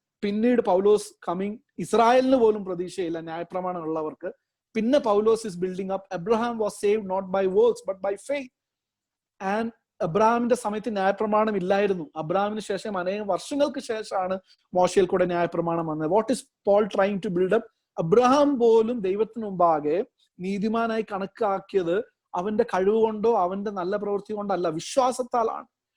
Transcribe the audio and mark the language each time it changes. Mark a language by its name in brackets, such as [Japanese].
[Malayalam] പിന്നീട് പൗലോസ് കമ്മിങ്, ഇസ്രായേലിന് പോലും പ്രതീക്ഷയില്ല ന്യായപ്രമാണം ഉള്ളവർക്ക്. [English] പിന്നെ Paulose is building up. Abraham was saved not by works but by faith. [Malayalam] And അബ്രഹാമിന്റെ സമയത്ത് ന്യായപ്രമാണം ഇല്ലായിരുന്നു. അബ്രഹാമിന് ശേഷം അനേകം വർഷങ്ങൾക്ക് ശേഷമാണ് മോശയിൽ കൂടെ ന്യായപ്രമാണം വന്നത്. [English] What is Paul trying to build up? [Malayalam] Abraham പോലും ദൈവത്തിന് മുമ്പാകെ നീതിമാനായി കണക്കാക്കിയത് അവന്റെ കഴിവ് കൊണ്ടോ അവന്റെ നല്ല പ്രവൃത്തി കൊണ്ടോ അല്ല, വിശ്വാസത്താലാണ്.